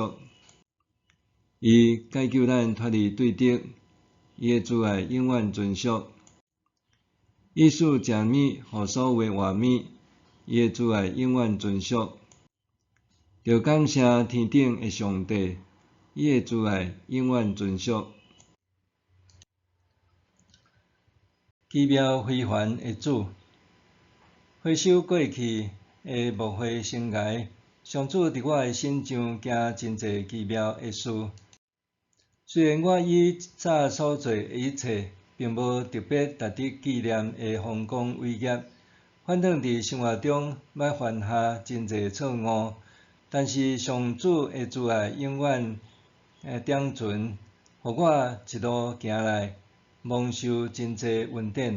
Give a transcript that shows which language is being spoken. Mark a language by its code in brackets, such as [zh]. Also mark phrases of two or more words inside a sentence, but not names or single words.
[nan] 伊解救咱脱离对敌，伊的慈爱永远存续。伊使食物予所有的活物，伊的慈爱永远存续。着感谢天顶的上帝，伊的慈爱永远存续。奇妙非凡的主，回首过去的牧会生涯，上主伫我的心上行真侪奇妙的事。虽然我以早所做的一切，并无特别值得纪念的丰功伟业，反正伫生活中捌犯下真侪错误，但是上主的慈爱永远长存，互我一路行来，蒙受真侪恩典。